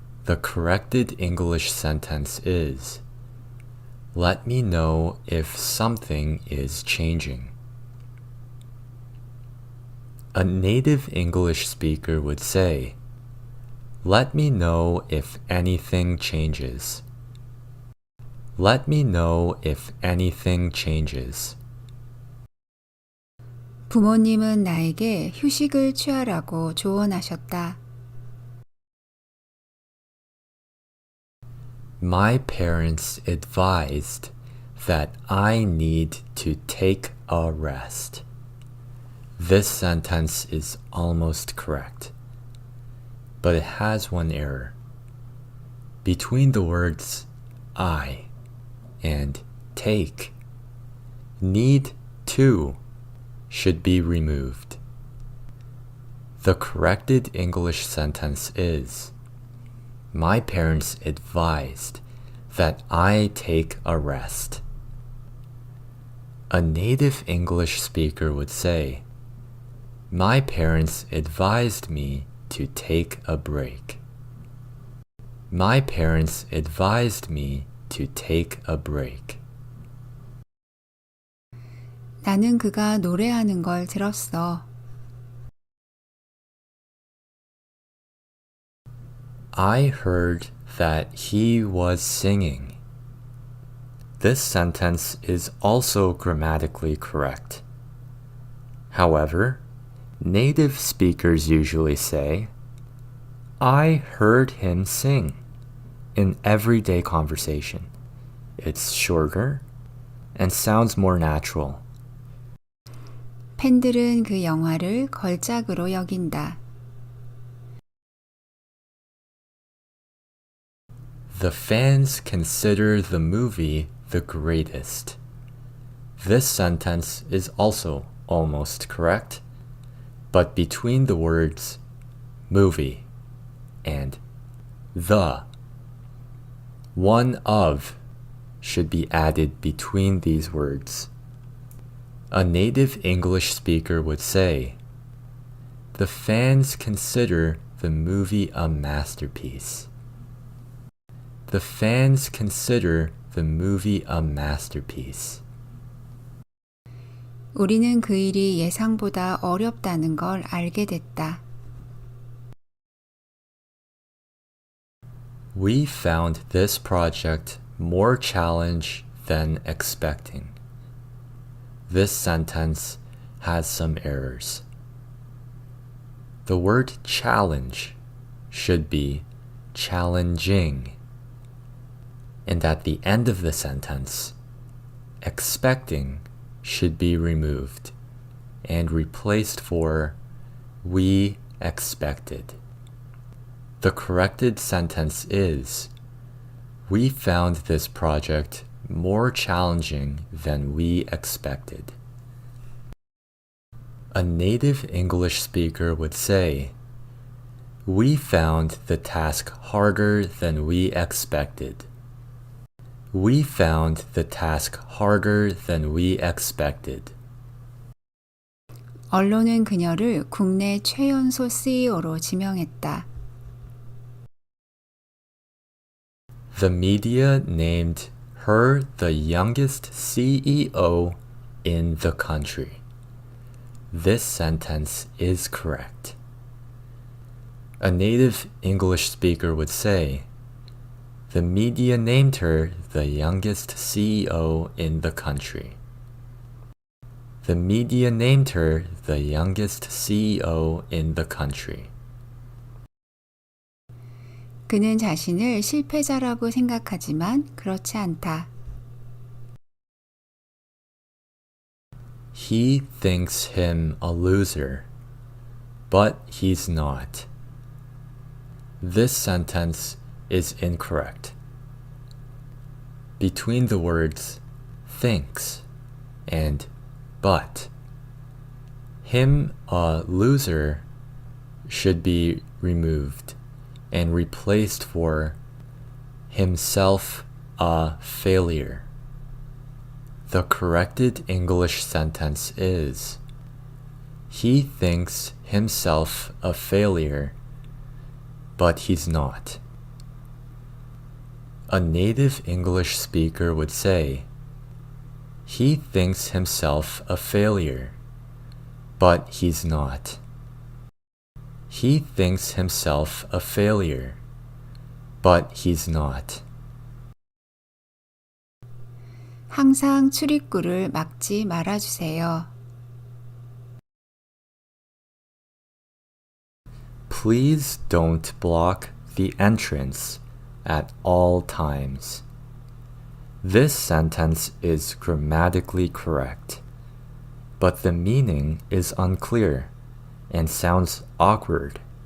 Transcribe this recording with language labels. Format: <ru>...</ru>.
<en>The corrected English sentence is, let me know if something is changing. A native English speaker would say, let me know if anything changes. Let me know if anything changes.</en> <ko>부모님은 나에게 휴식을 취하라고 조언하셨다.</ko> <en>My parents advised that I need to take a rest. This sentence is almost correct, but it has one error. Between the words I and take, need to should be removed. The corrected English sentence is, my parents advised that I take a rest. A native English speaker would say, my parents advised me to take a break. My parents advised me to take a break.</en> <ko>나는 그가 노래하는 걸 들었어.</ko> <en>I heard that he was singing. This sentence is also grammatically correct. However, native speakers usually say, I heard him sing in everyday conversation. It's shorter and sounds more natural.</en> <ko>팬들은 그 영화를 걸작으로 여긴다.</ko> <en>The fans consider the movie the greatest. This sentence is also almost correct, but between the words movie and the, one of should be added between these words. A native English speaker would say, the fans consider the movie a masterpiece. The fans consider the movie a masterpiece.</en> <ko>우리는 그 일이 예상보다 어렵다는 걸 알게 됐다.</ko> <en>We found this project more challenge than expecting. This sentence has some errors. The word challenge should be challenging. And at the end of the sentence, expecting should be removed and replaced for we expected. The corrected sentence is, we found this project more challenging than we expected. A native English speaker would say, we found the task harder than we expected. We found the task harder than we expected.</en> <ko>언론은 그녀를 국내 최연소 CEO로 지명했다.</ko> <en>The media named her the youngest CEO in the country. This sentence is correct. A native English speaker would say, the media named her the youngest CEO in the country. The media named her the youngest CEO in the country.</en> <ko>그는 자신을 실패자라고 생각하지만 그렇지 않다.</ko> <en>He thinks him a loser, but he's not. This sentence is incorrect. Between the words thinks and but, him a loser should be removed and replaced for himself a failure. The corrected English sentence is, he thinks himself a failure, but he's not. A native English speaker would say, he thinks himself a failure, but he's not. He thinks himself a failure, but he's not.</en> <ko>항상 출입구를 막지 말아주세요.</ko> <en>Please don't block the entrance at all times. This sentence is grammatically correct, but the meaning is unclear and sounds awkward.</en>